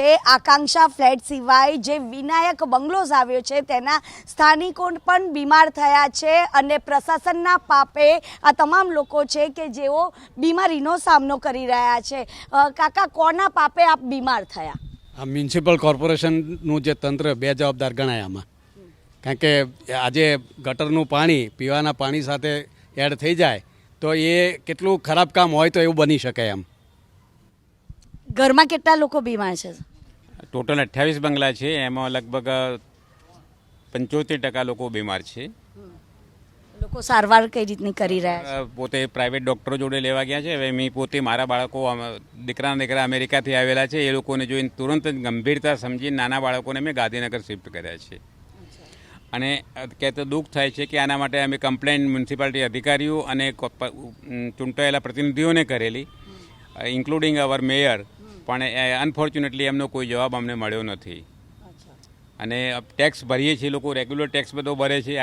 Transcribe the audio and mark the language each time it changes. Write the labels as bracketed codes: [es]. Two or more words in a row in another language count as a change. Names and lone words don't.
[gu] આકાંક્ષા ફ્લેટ સિવાય જે વિનાયક બંગલોઝ આવ્યો છે તેના સ્થાનિકો પણ બીમાર થયા છે અને પ્રશાસનના પાપે આ તમામ લોકો છે કે જેઓ બીમારીનો સામનો કરી રહ્યા છે। કાકા કોના પાપે આપ બીમાર થયા? આ [en] municipal corporationનું [gu] જે તંત્ર બેજવાબદાર ગણાય આમાં, કારણ કે આજે ગટરનું પાણી પીવાના પાણી સાથે એડ થઈ જાય તો યે કેટલું ખરાબ કામ હોય તો એવું બની શકે એમ। ઘરમાં કેટલા લોકો બીમાર છે? ટોટલ 28 બંગલા છે, એમાં લગભગ 75% લોકો બીમાર છે। લોકો સારવાર કઈ રીતની કરી રહ્યા છે? પોતે [en] private doctors [gu] જોડે લેવા ગયા છે। હવે મી પોતે મારા બાળકો દીકરા અમેરિકાથી આવેલા છે, એ લોકોને જોઈને તુરંત ગંભીરતા સમજી નાના બાળકોને મેં ગાંધીનગર શિફ્ટ કર્યા છે। અને કહેતો દુઃખ થાય છે કે આના માટે અમે કમ્પ્લેન મ્યુનિસિપાલિટી અધિકારીઓ અને ચૂંટાયેલા પ્રતિનિધિઓને કરેલી, [en] including our mayor, [gu] પણ અનફોર્ચ્યુનેટલી એમનો કોઈ જવાબ અમને મળ્યો નથી। અને ટેક્સ ભરીએ છીએ, લોકો રેગ્યુલર ટેક્સ બધો ભરે છે।